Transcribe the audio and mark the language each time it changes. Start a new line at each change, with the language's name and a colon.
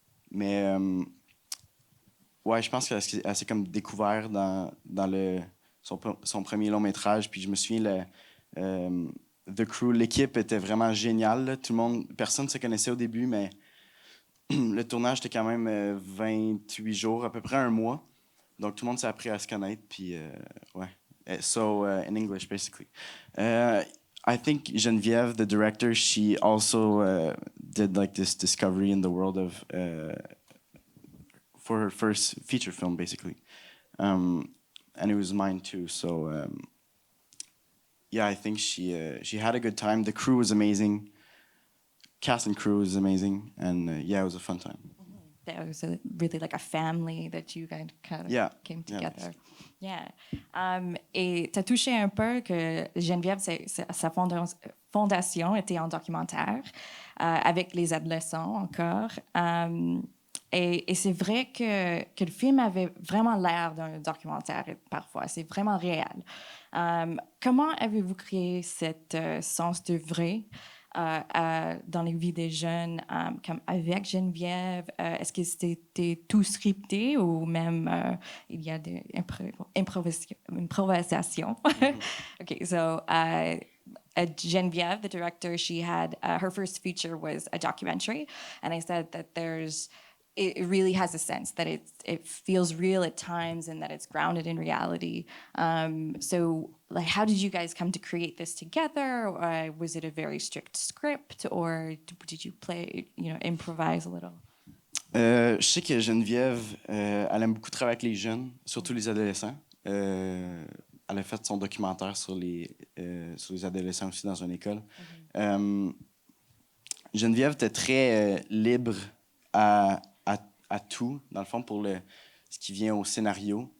French: Mais ouais, je pense qu'elle s'est comme découvert dans son premier long-métrage, puis je me souviens,
English: The Crew,
French: l'équipe était vraiment géniale. Là. Tout le monde, personne ne se connaissait au début, mais le tournage était quand même 28 jours, à peu près un mois. Donc, tout le monde s'est appris à se connaître. Puis, ouais.
English: So, in English, basically. I think Geneviève, the director, she also did like this discovery in the world of, for her first feature film, basically. And it was mine too. So, yeah, I think she had a good time. The crew was amazing. Cast and crew was amazing, and yeah, it was a fun time. That was really like a family that you guys kind of came together. Yeah.
French: Et tu as touché un peu que Geneviève, sa fondation était en documentaire avec les adolescents encore. Et c'est vrai que le film avait vraiment l'air d'un documentaire parfois. C'est vraiment réel. Comment avez-vous créé cette sens de vrai dans les vies des jeunes, comme avec Geneviève? Est-ce que c'était tout scripté ou même il y a des improvisations?
English: Okay, so Geneviève, the director, she had her first feature was a documentary, and I said that it really has a sense that it feels real at times and that it's grounded in reality. So, like, how did you guys come to create this together? Was it a very strict script, or did you improvise a little?
French: Je sais que Geneviève, elle aime beaucoup travailler avec les jeunes, surtout les adolescents. Elle a fait son documentaire sur les adolescents aussi dans une école. Geneviève était très libre à tout, dans le fond, pour ce qui vient au scénario.